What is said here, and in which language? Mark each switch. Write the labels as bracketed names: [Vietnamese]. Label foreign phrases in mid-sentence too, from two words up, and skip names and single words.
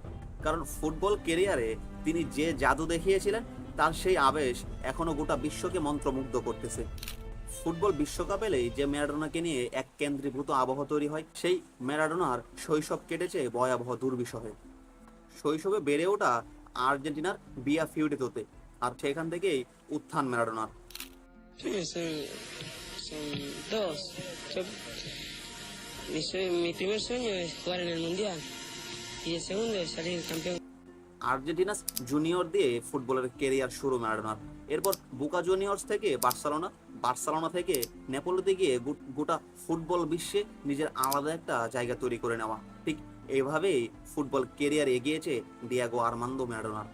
[Bangla] কারণ ফুটবল কেরিয়ারে তিনি যে জাদু দেখিয়েছিলেন তার সেই আবেশ এখনো গোটা বিশ্বকে মন্ত্রমুগ্ধ করতেছে। ফুটবল বিশ্বকাপ এলেই যে ম্যারাডোনাকে নিয়ে এক কেন্দ্রীভূত আবহ তৈরি হয়, সেই ম্যারাডোনার শৈশব কেটেছে ভয়াবহ দুর্বিষহে। শৈশবে বেড়ে ওঠা আর্জেন্টিনার বিয়া ফিউডেতোতে, আর সেখান থেকেই উত্থান ম্যারাডোনার। [Spanish] Sí, son dos. Yo, mi primer sueño es jugar en el Mundial y el segundo es salir campeón. [Bangla] আর্জেন্টিনাস জুনিয়র দিয়ে ফুটবলের কেরিয়ার শুরু ম্যারাডোনার। এরপর বুকা জুনিয়র্স থেকে বার্সেলোনা, বার্সেলোনা থেকে নেপোলিতে গিয়ে গোটা ফুটবল বিশ্বে নিজের আলাদা একটা জায়গা তৈরি করে নেওয়া। ঠিক এইভাবেই ফুটবল কেরিয়ার এগিয়েছে ডিয়াগো আর্মান্দো ম্যারাডোনার।